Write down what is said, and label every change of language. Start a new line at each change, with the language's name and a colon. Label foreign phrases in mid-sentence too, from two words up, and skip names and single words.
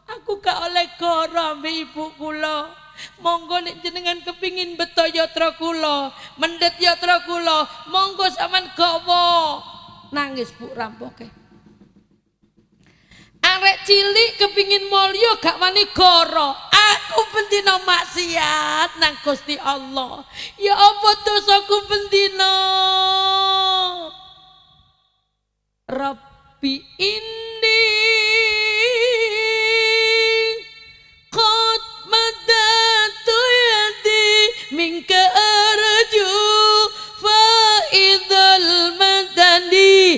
Javanese: Aku gak oleh goro ambek ibu kula. Monggo nek jenengan kepingin beto yatra kula, mendhet yatra kula, monggo sampean gawa. Nangis Bu rampoke. Arek cilik kepingin mulya gak wani goro. Aku bendina maksiat nang Gusti Allah. Ya apa dosaku bendina?
Arabic: ربي إني قد مددت يدي منك أرجو فيض المدد.